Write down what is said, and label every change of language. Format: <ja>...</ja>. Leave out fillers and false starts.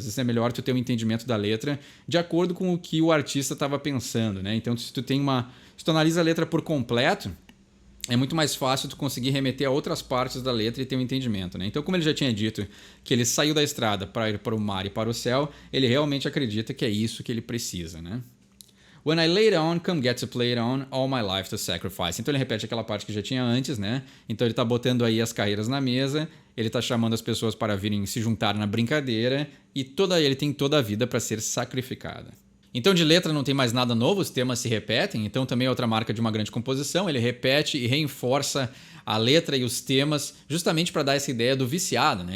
<pt>Às vezes é melhor tu ter um entendimento da letra de acordo com o que o artista estava pensando, né? Então se tu analisa a letra por completo, é muito mais fácil tu conseguir remeter a outras partes da letra e ter um entendimento, né? Então, como ele já tinha dito que ele saiu da estrada para ir para o mar e para o céu, ele realmente acredita que é isso que ele precisa, né?</pt> <en>When I lay it on, come get to play it on, all my life to sacrifice.</en> <pt>Então ele repete aquela parte que já tinha antes, né? Então ele tá botando aí as carreiras na mesa, ele tá chamando as pessoas para virem se juntar na brincadeira e ele tem toda a vida para ser sacrificada. Então de letra não tem mais nada novo, os temas se repetem, então também é outra marca de uma grande composição, ele repete e reforça a letra e os temas justamente para dar essa ideia do viciado, né?</pt>